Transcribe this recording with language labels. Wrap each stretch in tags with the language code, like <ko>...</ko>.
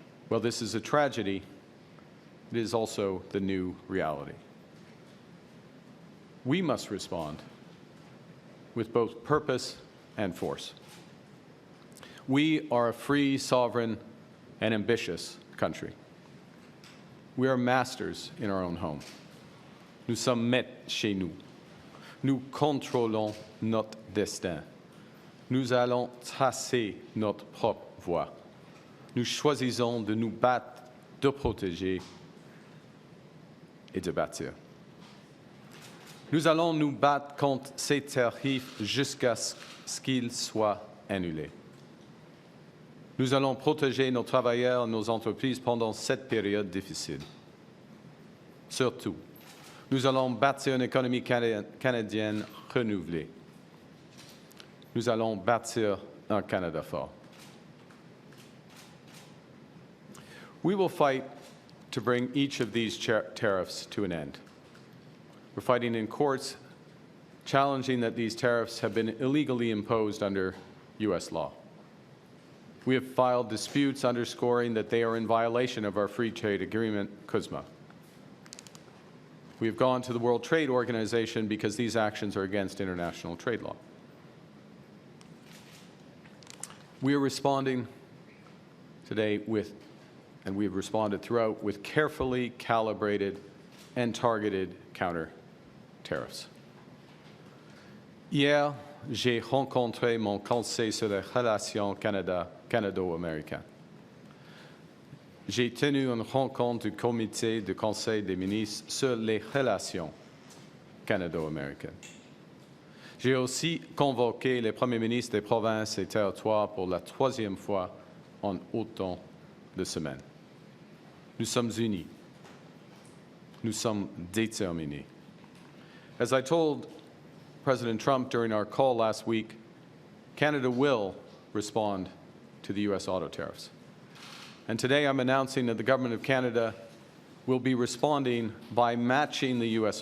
<en>Well, this is a tragedy. It is also the new reality. We must respond with both purpose and force. We are a free, sovereign, and ambitious country. We are masters in our own home.</en> <fr>Nous sommes maîtres chez nous. Nous contrôlons notre destin. Nous allons tracer notre propre voie. Nous choisissons de nous battre, de protéger et de bâtir. Nous allons nous battre contre ces tarifs jusqu'à ce qu'ils soient annulés. Nous allons protéger nos travailleurs et nos entreprises pendant cette période difficile. Surtout, nous allons bâtir une économie canadienne renouvelée. Nous allons bâtir un Canada fort.</fr> <en>We will fight to bring each of these tariffs to an end. We're fighting in courts, challenging that these tariffs have been illegally imposed under U.S. law. We have filed disputes underscoring that they are in violation of our free trade agreement, CUSMA. We have gone to the World Trade Organization because these actions are against international trade law. We are responding today with, and we have responded throughout, with carefully calibrated and targeted counter tariffs.</en> <fr>Hier, j'ai rencontré mon conseil sur les relations Canada-U.S. J'ai tenu une rencontre du comité du Conseil des ministres sur les relations canado-américaines. J'ai aussi convoqué les premiers ministres des provinces et territoires pour la troisième fois en autant de semaines. Nous sommes unis. Nous sommes déterminés.</fr> <en>As I told President Trump during our call last week, Canada will respond to the U.S. auto tariffs. And today I'm announcing that the Government of Canada will be responding by matching the U.S.</en>